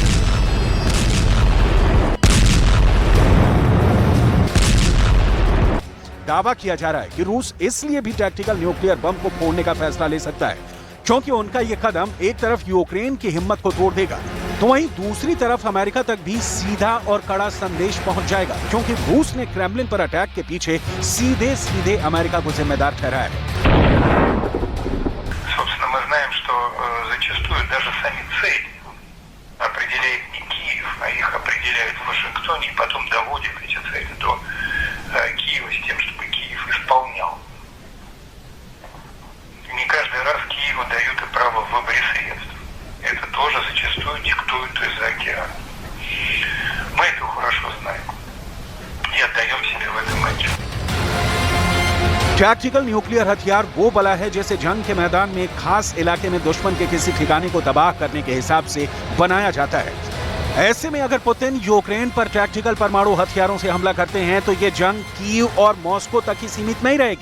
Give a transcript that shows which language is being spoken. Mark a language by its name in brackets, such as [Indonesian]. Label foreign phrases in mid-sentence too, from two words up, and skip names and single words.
[Hindi] दावा किया जा रहा है कि रूस इसलिए भी [English] tactical nuclear [Hindi] बम को फोड़ने का फैसला ले सकता है क्योंकि उनका यह कदम एक तरफ यूक्रेन की हिम्मत को तोड़ देगा तो वहीं दूसरी तरफ अमेरिका तक भी सीधा और कड़ा संदेश पहुंच जाएगा, क्योंकि रूस ने क्रेमलिन पर अटैक के पीछे सीधे सीधे अमेरिका को जिम्मेदार ठहराया है। [Russian] Собственно, мы знаем, что зачастую даже сами цели определяет не Киев, а их определяет в Вашингтоне и потом доводит эти цели до Киева с тем, чтобы Киев исполнял. Не каждый раз Киеву дают и право в выборе средств. Это тоже зачастую диктуют из-за океана. Мы это хорошо знаем и отдаем себе в этом отчет. [English] tactical nuclear [Hindi] हथियार वो बला है जैसे जंग के मैदान में एक खास इलाके में दुश्मन के किसी ठिकाने को तबाह करने के हिसाब से बनाया जाता है। ऐसे में अगर पुतिन यूक्रेन पर टैक्टिकल परमाणु हथियारों से हमला करते हैं तो ये जंग कीव और मॉस्को तक ही सीमित नहीं रहेगी।